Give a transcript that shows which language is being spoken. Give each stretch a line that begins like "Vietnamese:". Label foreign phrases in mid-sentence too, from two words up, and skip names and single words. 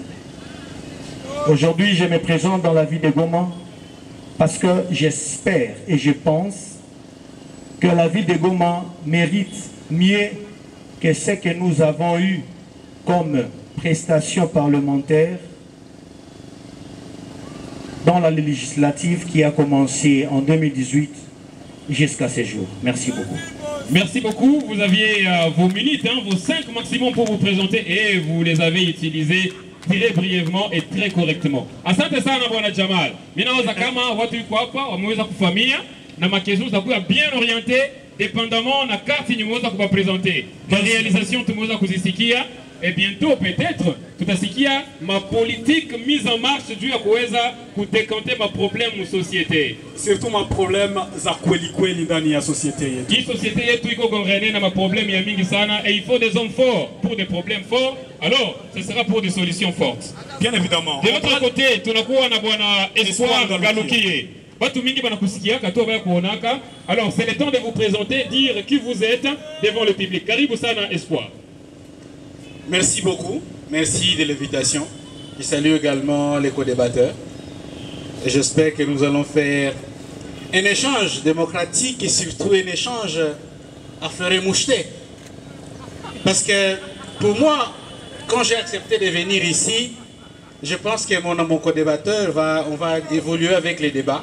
French: Aujourd'hui, je me présente dans la ville de Goma parce que j'espère et je pense que la ville de Goma mérite mieux que ce que nous avons eu comme prestations parlementaires dans la législative qui a commencé en 2018 jusqu'à ce jour. Merci beaucoup. Merci beaucoup. Vous aviez vos minutes, hein, vos 5 maximum pour vous présenter et vous les avez utilisés très brièvement et très correctement.
Swahili: Asante sana Bwana Jamal. Minaweza kama watu yuko hapa wameweza kufamia na makezo zakuwa
French: bien orienté dépendamment
Swahili: na carte nimeweza kuwapresenter. Ma réalisation tumeweza kuzisikia
French: et bientôt peut-être
Swahili: tutasikia ma
French: politique mise en marche
Swahili: juu ya kuweza kudekanter ma problème mu société. Surtout ma problème za kweli kweli ndani ya société yetu. Hii société yetu iko gongene na ma problème ya mingi sana
French: et il faut des hommes forts pour des problèmes forts. Alors, ce sera pour des solutions fortes. Bien évidemment. De l'autre côté,
Swahili: tunakuwa na Bwana Espoir Ngalukiye. Batu mingi banakusikia kato baya kuonaka.
French: Alors, c'est le temps de vous présenter, dire qui vous êtes devant le public.
Swahili: Karibu sana Espoir.
French: Merci beaucoup, merci de l'invitation. Je salue également les co-débatteurs. Et j'espère que nous allons faire un échange démocratique et surtout un échange à fleurer moucheté. Parce que pour moi, quand j'ai accepté de venir ici, je pense que mon co-débatteur on va évoluer avec les débats.